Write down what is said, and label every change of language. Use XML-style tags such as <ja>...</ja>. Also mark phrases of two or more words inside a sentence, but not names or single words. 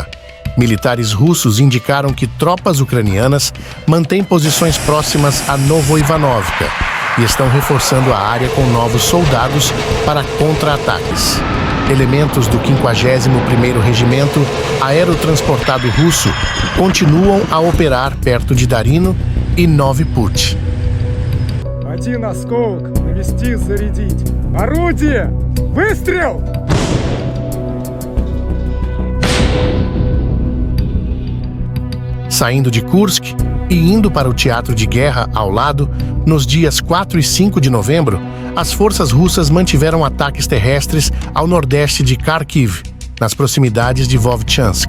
<pt>Militares russos indicaram que tropas ucranianas mantêm posições próximas a Novoivanovka e estão reforçando a área com novos soldados para contra-ataques. Elementos do 51º Regimento Aerotransportado Russo continuam a operar perto de Darino e Novi Put.</pt> <ru>Один осколок навести, зарядить. Орудие! Выстрел!</ru> <pt>Saindo de Kursk e indo para o teatro de guerra ao lado, nos dias 4 e 5 de novembro, as forças russas mantiveram ataques terrestres ao nordeste de Kharkiv, nas proximidades de Vovchansk.</pt>